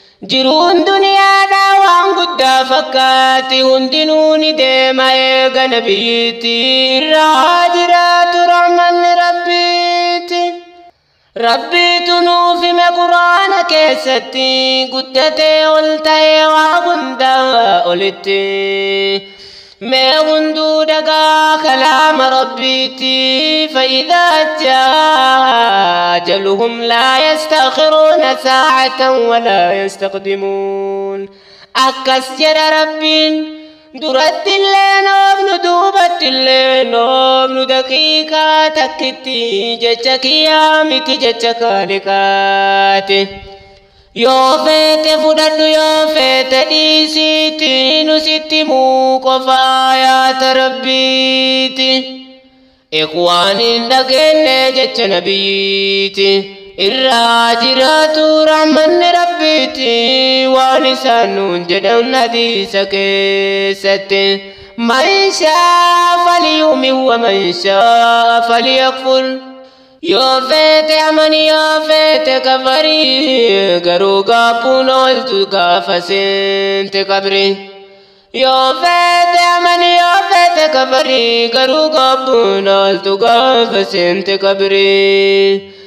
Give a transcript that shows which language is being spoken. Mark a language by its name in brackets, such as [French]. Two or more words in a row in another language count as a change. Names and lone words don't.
[Oromo] Jiruun duniyaadha waan guddaa fakkaatti, hundinuu ni deema eega nabiyyiitti, irraa jiraatu rahmanni Rabbiitti. Rabbiitu nuuf hime Qur'aana keessatti, guddatee ol ta'ee waa hunda olitti. Mee hunduu dhagaa kalaama Rabbiiti. [Arabic] فإذا جاء أجلهم لا يستأخرون ساعة ولا يستقدمون. [Oromo] Akkas jedha Rabbiin. Durattillee noofnu, duubattillee noofnu, daqiiqaa takkitti jecha kiyyaa miti jecha kaaliqaati. Yoo feete fudhadhu, yoo feete dhiisiiti, nu sitti himuu qofaa yaata Rabbiiti. Ikhwaan hin dhageenye jecha nabiyyiiti. Irraa jiraatu rahmanni rabbiiti. Waan isaan nuun jedhan hadiisa keessatti. [Arabic] "من شاء فليؤمن ومن شاء فليكفر." [Oromo] Yoo feete amani, yoo feete kafari. Garuu gaabbuun ooltu gaafa seente qabri. Yoo feete amani, yoo feete kabari, garuu gabbuun ooltu gaafa seente kabari.